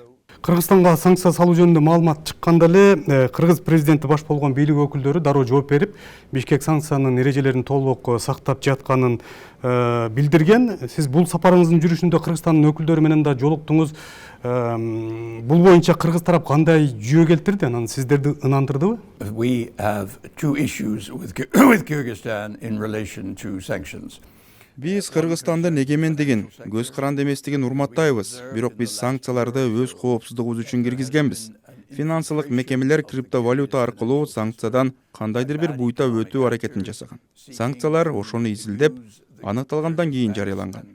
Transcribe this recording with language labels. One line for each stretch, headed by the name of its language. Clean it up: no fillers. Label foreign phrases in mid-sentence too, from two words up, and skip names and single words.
Kyrgyz: Кыргызстанга санкция салуу жөнүндө маалымат чыкканда эле Кыргыз президенти баш болгон бийлик өкүлдөрү дароо жооп берип, Бишкек санкциянын эрежелерин толук сактап жатканын билдирген. Сиз бул сапарыңыздын жүрүшүндө Кыргызстандын өкүлдөрү менен да жолуктуңуз. Бул боюнча Кыргыз тарап кандай жүйө келтирди? Анан сиздерди ынандырдыбы?
English: We have two issues with Kyrgyzstan in relation to sanctions.
Kyrgyz: Биз Кыргызстандын эгемендигин, көз каранды эместигин урматтайбыз, бирок биз санкцияларды өз коопсуздугубуз үчүн киргизгенбиз. Финансылык мекемелер криптовалюта аркылуу санкциядан кандайдыр бир буйта өтүү аракетин жасаган. Санкциялар ошону изилдеп, аныкталгандан кийин жарыяланган.